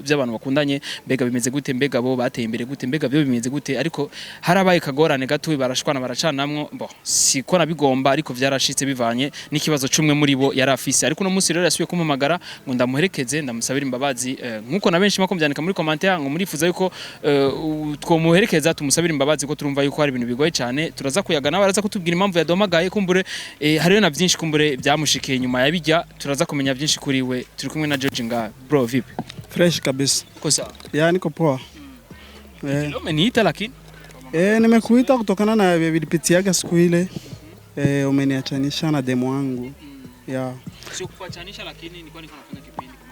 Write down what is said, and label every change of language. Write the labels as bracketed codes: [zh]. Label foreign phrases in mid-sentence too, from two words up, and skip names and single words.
[rn] by'abantu bakundanye mbega bimeze gute mbega bo bateye imbere gute mbega byo bimeze gute ariko harabaye kagorane gato barashwana baracanamwo bo siko nabigomba ariko vyarashitse bivanye n'ikibazo cumwe muri bo yarafise ariko no musi rero yasubiye kumumagara ngo ndamuherekeze ndamusabira imbabazi nkuko na benshi makombyandika muri commentaire ngo murifuza yuko twomuherekeza tumusabira imbabazi ko turumva yuko hari ibintu bigoye cyane turaza kuyagana baraza kutubwira impamvu yadomagaye kumbure hariyo na byinshi kumbure byamushikiye nyuma yabijya turaza kumenya byinshi kuri we turi kumwe na George nga bro vipi [sw] fresh kabisa kosa niko poa umeniita lakini nimekuita kutokana na vilipitiaga siku ile umeniachanisha na demo wangu sio kuachanisha lakini nilikuwa nafanya kipindi kama